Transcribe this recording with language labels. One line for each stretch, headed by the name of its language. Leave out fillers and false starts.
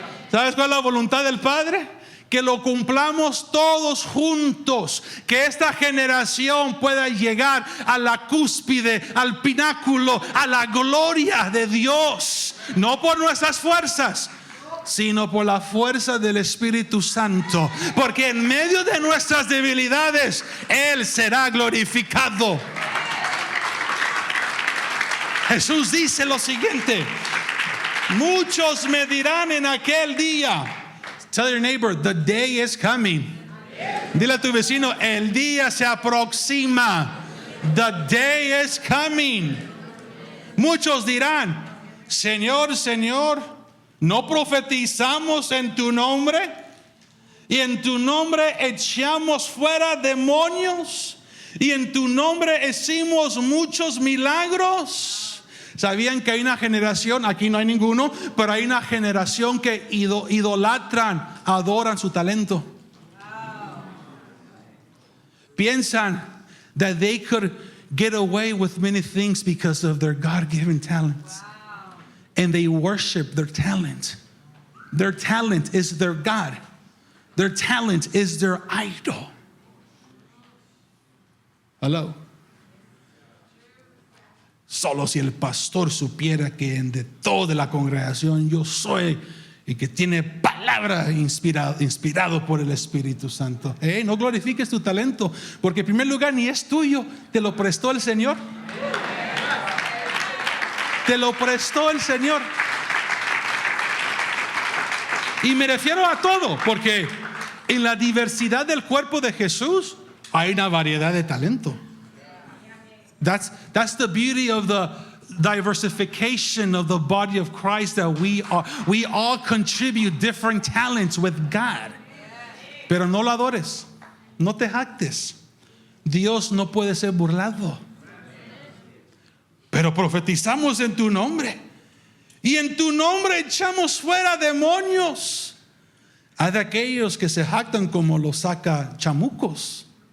Spanish: ¿Sabes cuál es la voluntad del Padre? Que lo cumplamos todos juntos, que esta generación pueda llegar a la cúspide, al pináculo, a la gloria de Dios, no por nuestras fuerzas, sino por la fuerza del Espíritu Santo, porque en medio de nuestras debilidades Él será glorificado. Jesús dice lo siguiente: muchos me dirán en aquel día.
English: Tell your neighbor, the day is coming.
Spanish: Dile a tu vecino, el día se aproxima.
English: The day is coming.
Spanish: Muchos dirán, Señor, Señor, ¿no profetizamos en tu nombre? Y en tu nombre echamos fuera demonios. Y en tu nombre hicimos muchos milagros. ¿Sabían que hay una generación, aquí no hay ninguno, pero hay una generación que idolatran, adoran su talento? Piensan
English: that they could get away with many things because of their God-given talents. And they worship their talent. Their talent is their God. Their talent is their idol. Hello.
Spanish: Solo si el pastor supiera que de toda la congregación yo soy y que tiene palabra inspirado por el Espíritu Santo. No glorifiques tu talento, porque en primer lugar ni es tuyo, te lo prestó el Señor. Te lo prestó el Señor. Y me refiero a todo, porque en la diversidad del cuerpo de Jesús hay una variedad de talento.
English: That's the beauty of the diversification of the body of Christ, that we all contribute different talents with God.
Spanish: Pero no lo adores, no te jactes. Dios no puede ser burlado. Pero profetizamos en tu nombre, y en tu nombre echamos fuera demonios. Hay de aquellos que se jactan como los saca chamucos.